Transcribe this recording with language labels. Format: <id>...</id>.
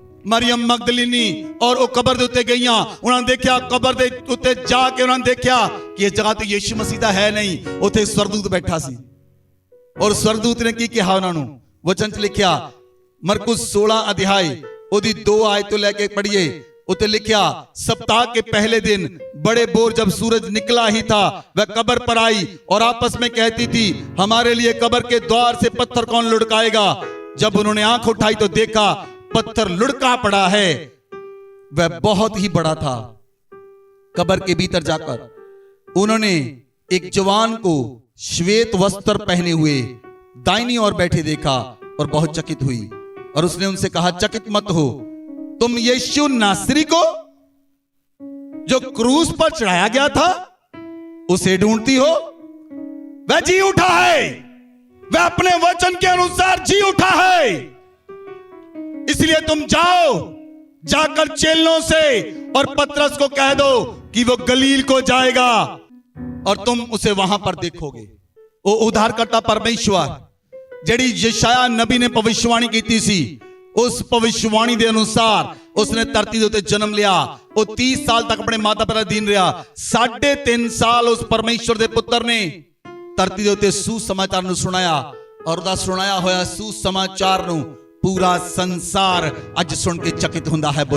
<pa>Maryam Magdalene ਔਰ ਉਹ ਕਬਰ ਦੇ ਉੱਤੇ ਗਈਆਂ। ਉਹਨਾਂ ਨੇ ਦੇਖਿਆ, ਕਬਰ ਦੇ ਉੱਤੇ ਜਾ ਕੇ ਉਹਨਾਂ ਨੇ ਦੇਖਿਆ ਕਿ ਇਹ ਜਗ੍ਹਾ ਤੇ ਯीशु ਮਸੀਹ ਦਾ ਹੈ ਨਹੀਂ, ਉੱਥੇ ਸਵਰਗਦੂਤ ਬੈਠਾ ਸੀ। ਔਰ ਸਵਰਗਦੂਤ ਨੇ ਕੀ ਕਿਹਾ ਉਹਨਾਂ ਨੂੰ? ਵਚਨ 'ਚ ਲਿਖਿਆ, ਮਰਕੁਸ 16 ਅਧਿਆਇ ਉਹਦੀ 2 ਆਇਤ ਤੋਂ ਲੈ ਕੇ</pa> <hi>पढ़िए।</hi> <pa>ਉੱਤੇ ਲਿਖਿਆ,</pa> <hi>सप्ताह के पहले दिन बड़े बोर जब सूरज निकला ही था, वह कब्र पर आई और आपस में कहती थी, हमारे लिए कब्र के द्वार से पत्थर कौन लुढ़काएगा। जब उन्होंने आंख उठाई तो देखा पत्थर लुढ़का पड़ा है, वह बहुत ही बड़ा था। कब्र के भीतर जाकर उन्होंने एक जवान को श्वेत वस्त्र पहने हुए दाहिनी ओर बैठे देखा और बहुत चकित हुई। और उसने उनसे कहा, चकित मत हो, तुम यीशु नासरी को जो क्रूस पर चढ़ाया गया था उसे ढूंढती हो। वह जी उठा है, वह अपने वचन के अनुसार जी उठा है। इसलिए तुम जाओ, जाकर चेलों से और पतरस को कह दो कि वो गलील को जाएगा और तुम उसे वहां पर देखोगे। वो उद्धारकर्ता परमेश्वर</hi> <pa>ਜਿਹੜੀ ਯਸ਼ਾਇਆ ਨਬੀ ਨੇ ਭਵਿੱਖਬਾਣੀ ਕੀਤੀ ਸੀ, ਉਸ ਭਵਿੱਖਬਾਣੀ ਦੇ ਅਨੁਸਾਰ ਉਸਨੇ ਧਰਤੀ ਦੇ ਉੱਤੇ ਜਨਮ ਲਿਆ। ਉਹ 30 ਸਾਲ ਤੱਕ ਆਪਣੇ ਮਾਤਾ ਪਿਤਾ ਦੇ ਅਧੀਨ ਰਿਹਾ। 3.5 ਸਾਲ ਉਸ ਪਰਮੇਸ਼ਵਰ ਦੇ ਪੁੱਤਰ ਨੇ ਧਰਤੀ ਦੇ ਉੱਤੇ ਸੁਸਮਾਚਾਰ ਨੂੰ ਸੁਣਾਇਆ, ਔਰ ਉਹਦਾ ਸੁਣਾਇਆ ਹੋਇਆ ਸੁਸਮਾਚਾਰ ਨੂੰ ਪੂਰਾ ਸੰਸਾਰ ਅੱਜ ਸੁਣ ਕੇ ਚਕਿਤ ਹੁੰਦਾ ਹੈ।</pa>